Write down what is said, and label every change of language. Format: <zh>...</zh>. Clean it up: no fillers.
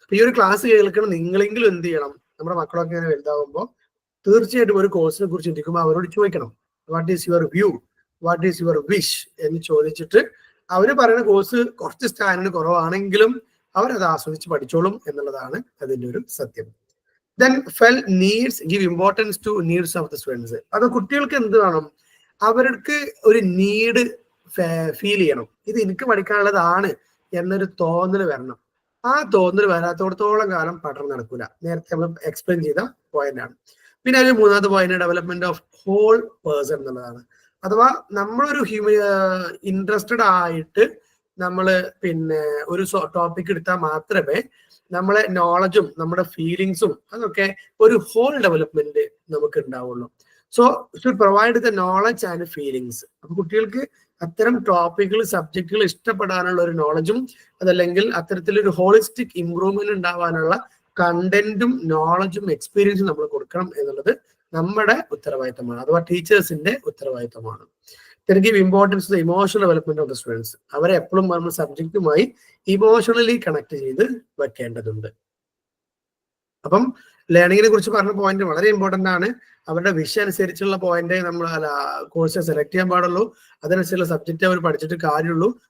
<ml>അപ്പൊ ഈ ഒരു ക്ലാസ് കേൾക്കണം നിങ്ങളെങ്കിലും എന്ത് ചെയ്യണം, നമ്മുടെ മക്കളൊക്കെ ഇങ്ങനെ വലുതാവുമ്പോൾ തീർച്ചയായിട്ടും ഒരു കോഴ്സിനെ കുറിച്ച് ചിന്തിക്കുമ്പോൾ അവരോട് ചോദിക്കണം,</ml> <en>what is your view, what is your wish</en> <ml>എന്ന് ചോദിച്ചിട്ട് അവര് പറയുന്ന കോഴ്സ് കുറച്ച് സ്റ്റാൻഡേർഡ് കുറവാണെങ്കിലും അവരത് ആസ്വദിച്ച് പഠിച്ചോളും എന്നുള്ളതാണ് അതിന്റെ ഒരു സത്യം.</ml> <en>Then felt needs, give importance to needs of the students.</en> <ml>അത് കുട്ടികൾക്ക് എന്ത് വേണം, അവർക്ക് ഒരു നീഡ് ഫീൽ ചെയ്യണം, ഇത് എനിക്ക് പഠിക്കാനുള്ളതാണ് എന്നൊരു തോന്നൽ വരണം. ആ തോന്നൽ വരാത്തോടത്തോളം കാലം പഠനം നടക്കൂല. നേരത്തെ നമ്മൾ എക്സ്പ്ലെയിൻ ചെയ്ത പോയിന്റ് ആണ്. പിന്നെ ഒരു മൂന്നാമത്തെ point development of whole person എന്നുള്ളതാണ്. അഥവാ നമ്മളൊരു ഇൻട്രസ്റ്റഡ് ആയിട്ട് നമ്മൾ പിന്നെ ഒരു ടോപ്പിക് എടുത്താൽ മാത്രമേ നമ്മളെ നോളജും നമ്മുടെ ഫീലിങ്സും അതൊക്കെ ഒരു ഹോൾ ഡെവലപ്മെന്റ് നമുക്ക് ഉണ്ടാവുള്ളൂ.</ml> <en>So should provide the knowledge and feelings.</en> <ml>അപ്പൊ കുട്ടികൾക്ക് അത്തരം ടോപ്പിക്കുകൾ, സബ്ജക്റ്റുകൾ ഇഷ്ടപ്പെടാനുള്ള ഒരു നോളജും അതല്ലെങ്കിൽ അത്തരത്തിലൊരു ഹോളിസ്റ്റിക് ഇംപ്രൂവ്മെന്റ് ഉണ്ടാവാനുള്ള കണ്ടന്റും നോളജും എക്സ്പീരിയൻസും നമ്മൾ കൊടുക്കണം എന്നുള്ളത് നമ്മുടെ ഉത്തരവാദിത്തമാണ്, അഥവാ ടീച്ചേഴ്സിന്റെ ഉത്തരവാദിത്തമാണ്.</ml> <en>give importance to the emotional development of the students.</en> <ml>അവരെ എപ്പോഴും നമ്മൾ സബ്ജക്റ്റുമായി ഇമോഷണലി കണക്ട് ചെയ്ത് വെക്കേണ്ടതുണ്ട്. അപ്പം ലേണിങ്ങിനെ കുറിച്ച് പറഞ്ഞ പോയിന്റ് വളരെ ഇമ്പോർട്ടന്റ് ആണ്. അവരുടെ വിഷയം അനുസരിച്ചുള്ള പോയിന്റ് നമ്മൾ കോഴ്സ് സെലക്ട് ചെയ്യാൻ പാടുള്ളൂ, അതിനനുസരിച്ചുള്ള സബ്ജക്റ്റ് അവർ പഠിച്ചിട്ട് കാര്യമുള്ളൂ.</ml>